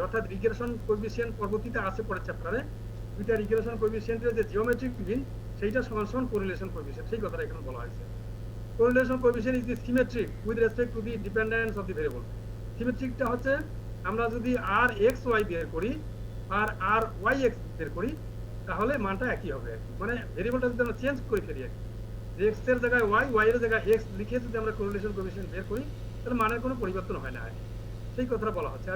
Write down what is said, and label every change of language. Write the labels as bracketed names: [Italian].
[Bangla] অর্থাৎ regression coefficient পরবর্তীতে আছে পরের চ্যাপ্টারে, দুইটা রিগ্রেশন কোএফিশিয়েন্টের যে জিওমেট্রিক মিন সেইটা সমান সমান কোরিলেশন কোএফিশিয়েন্ট, সেই কথাটা এখানে বলা হয়েছে। [English] Correlation coefficient is the symmetric with respect to the dependence of the variable. [Bangla] Symmetricটা হচ্ছে আমরা যদি r x y বের করি আর r y x বের করি তাহলে মানটা একই হবে। মানে ভেরিয়েবলটা যদি আমরা চেঞ্জ করে ফেলি, যে x এর জায়গায় y, y এর জায়গায় x লিখে যদি আমরা কোরিলেশন কোএফিশিয়েন্ট বের করি তাহলে মানের কোনো পরিবর্তন হয় না, সেই কথাটা বলা হচ্ছে।